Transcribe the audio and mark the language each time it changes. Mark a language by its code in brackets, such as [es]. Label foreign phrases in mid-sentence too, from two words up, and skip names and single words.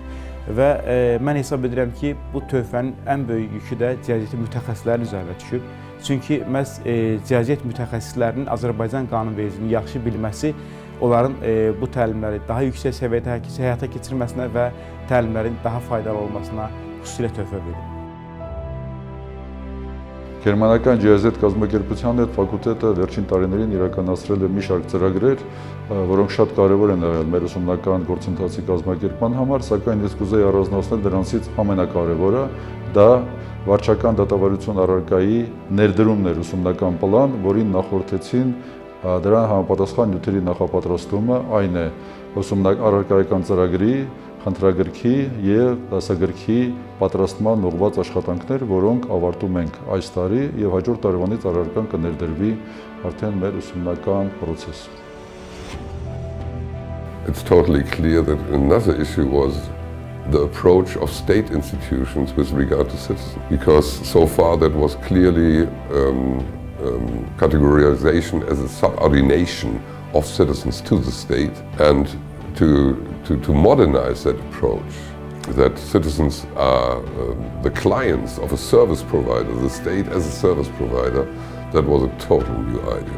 [az] Və mən hesab edirəm ki, bu töhfənin ən böyük yükü də GIZ-in mütəxəssislərin üzərinə düşüb. Çünki məhz GIZ mütəxəssislərinin Azərbaycan qanunvericiliyini yaxşı bilməsi onların bu təlimləri daha yüksək səviyyədə həyata keçirməsinə və təlimlərin daha faydalı olmasına xüsusilə töhfə verir. [hy] Գերմանական GIZ կազմակերպության հետ ֆակուլտետը վերջին տարիներին իրականացրել է մի շարք ծրագրեր, որոնք շատ կարևոր են եղել մեր ուսումնական գործընթացի կազմակերպման համար, սակայն ես կուզեի առանձնացնել դրանցից ամենակարևորը, դա վարչական դատավարություն առարկայի ներդրումն էր ուսումնական պլան, որին նախորդեցին դրան համապատասխան նյութերի նախապատրաստումը, այն է առարկայական ծրագրի, խնդրագրքի եւ դասագրքի պատրաստման ուղղված աշխատանքներ, որոնք ավարտում ենք այս տարի եւ հաջորդ տարվանից առարկան կներդրվի արդեն մեր ուսումնական process. [en] It's totally clear that another issue was the approach of state institutions with regard to citizens, because so far that was clearly categorization as a subordination of citizens to the state, and to modernize that approach, that citizens are the clients of a service provider, the state as a service provider, that was a total new idea.